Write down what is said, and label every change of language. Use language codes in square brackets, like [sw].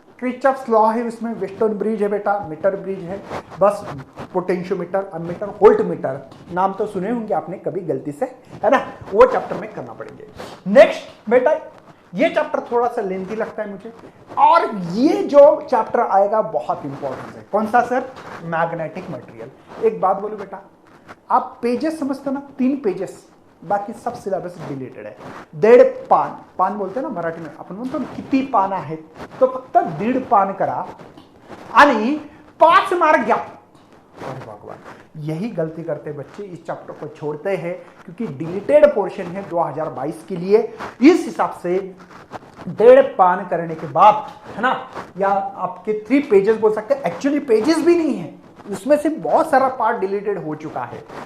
[hi] Kirchhoff's law है उसमें, western bridge है बेटा, मीटर ब्रिज है, बस पोटेंशियोमीटर, अमीटर, वोल्ट मीटर नाम तो सुने होंगे आपने कभी गलती से, है ना, वो चैप्टर में करना पड़ेंगे। नेक्स्ट बेटा ये चैप्टर थोड़ा सा लेंथी लगता है मुझे, और ये जो चैप्टर आएगा बहुत इंपॉर्टेंट है। कौन सा सर? Magnetic material. एक बात बोलो बेटा, आप पेजेस समझते हो ना, 3 पेजेस, बाकी सब सिलेबस डिलीटेड है। [mr] 1.5 पान, [hi] पान बोलते हैं ना मराठी में, [mr] आपण म्हणतो किती पान आहेत, तो फक्त 1.5 पान करा आणि 5 मार्क घ्या। [hi] अरे भगवान, यही गलती करते बच्चे, इस चैप्टर को छोड़ते हैं क्योंकि डिलीटेड पोर्शन है 2022 के लिए। इस हिसाब से 1.5 पान करने के बाद, है ना, या आपके 3 पेजेस बोल सकते हैं, एक्चुअली पेजेस भी नहीं है, उसमें से बहुत सारा पार्ट डिलीटेड हो चुका है।